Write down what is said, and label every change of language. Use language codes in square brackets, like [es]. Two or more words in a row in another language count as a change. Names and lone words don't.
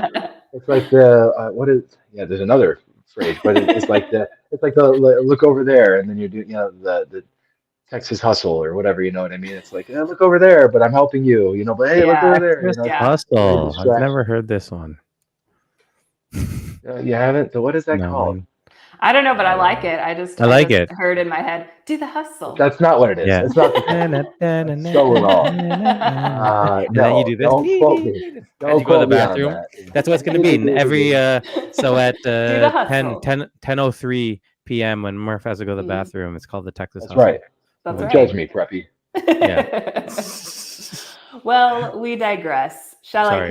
[en] It's like the what is yeah. There's another phrase, but it's like the look over there, and then you're doing the Texas hustle or whatever. You know what I mean? It's like look over there, but I'm helping you. But hey, look over Yeah. there. Texas Yeah. Very hustle. I've never distraction. heard this one. You haven't? So what is that No. called? I don't know, but I I don't like know. it. I just I I like just it. heard in my head, do the hustle. That's not what it is. Yeah. It's not the Na, Texas na, hustle. na, na, That's na, so na, wrong. na, na, na. And then you No, do this don't quote me. as Don't you go to the quote me on bathroom. that. That's what it's going to be in every so at Do the 10:03 p.m. when Murph has to go to the Mm, bathroom. It's called the Texas That's right. hustle. that's Don't Okay. judge right. me, preppy. Yeah. Well, we digress. Shall I